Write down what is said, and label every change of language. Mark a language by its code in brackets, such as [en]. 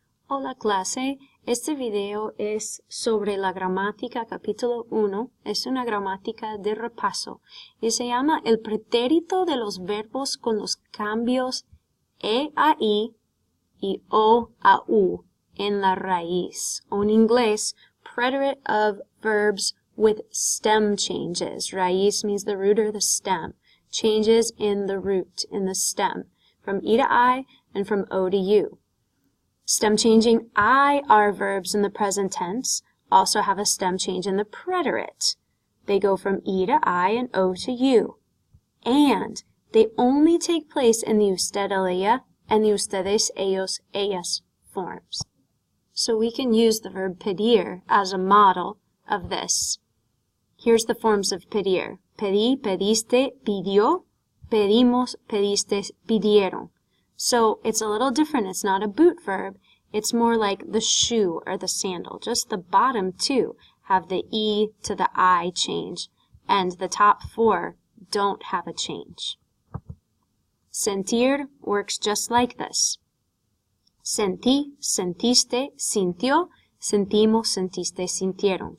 [es] Hola clase, este video es sobre la gramática capítulo 1, es una gramática de repaso y se llama el pretérito de los verbos con los cambios e a i y o a u en la raíz, o en inglés, [en] preterite of verbs with stem changes. Raíz means the root or the stem. Changes in the root, in the stem, from e to I and from o to u. Stem changing I are verbs in the present tense also have a stem change in the preterite. They go from e to I and o to u. And they only take place in the usted, ella, and the ustedes, ellos, ellas forms. So we can use the verb pedir as a model of this. Here's the forms of pedir. [es] Pedí, pediste, pidió, pedimos, pedistes, pidieron. [en] So it's a little different. It's not a boot verb. It's more like the shoe or the sandal. Just the bottom two have the E to the I change, and the top four don't have a change. [es] Sentir [en] works just like this. [es] Sentí, sentiste, sintió, sentimos, sentiste, sintieron.